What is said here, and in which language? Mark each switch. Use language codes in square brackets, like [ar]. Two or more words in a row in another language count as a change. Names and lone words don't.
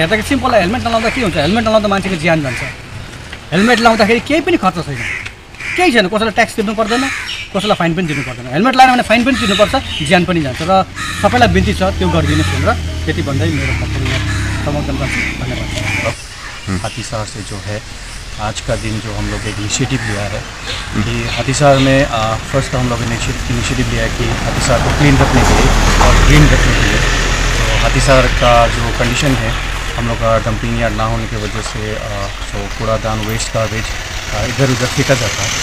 [ne] हेर्दाखेरि सिम्पल, हेलमेट नलाउँदा के हुन्छ? हेलमेट नलाउँदा मान्छेको ज्यान जान्छ। हेलमेट लाउँदाखेरि केही पनि खर्च छैन, केही छैन। कसैलाई ट्याक्स तिर्नु पर्दैन, कसैलाई फाइन पनि तिर्नु पर्दैन। हेलमेट लगाएन भने फाइन पनि तिर्नुपर्छ, ज्यान पनि जान्छ। र सबैलाई बिन्ती छ त्यो गरिदिनुहोस् भनेर त्यति भन्दै मेरो वक्तव्य समाप्त गर्छु। धन्यवाद। [hi] हाथीसार से जो है आज का दिन जो हम लोग एक इनिशिएटिव लिया है कि हाथीसार में फर्स्ट हम लोग इनिशिएटिव लिया है कि हाथीसार को क्लीन रखने के लिए और ग्रीन रखने के लिए। तो हाथीसार का जो कंडीशन है, हम लोग का [en] dumping yard [hi] ना होने की वजह से कूड़ादान, [en] waste garbage [hi] इधर उधर फेंका जाता है।